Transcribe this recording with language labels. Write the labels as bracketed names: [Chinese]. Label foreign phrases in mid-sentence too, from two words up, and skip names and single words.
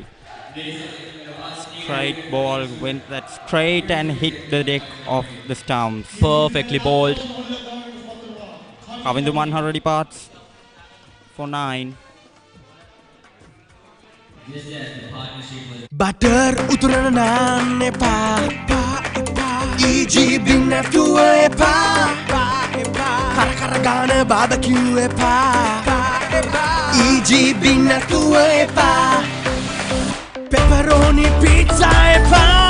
[English] Straight ball went that straight and hit the deck of the stumps. Perfectly bowled. Kavindu Manhara departs for 9. [Sinhala] බටර් උතුරන නාන් එපා EGB නැතුව එපා කර කර ගාන barbecue එපා EGB නැතුව එපා [English] pepperoni pizza [Sinhala] එපා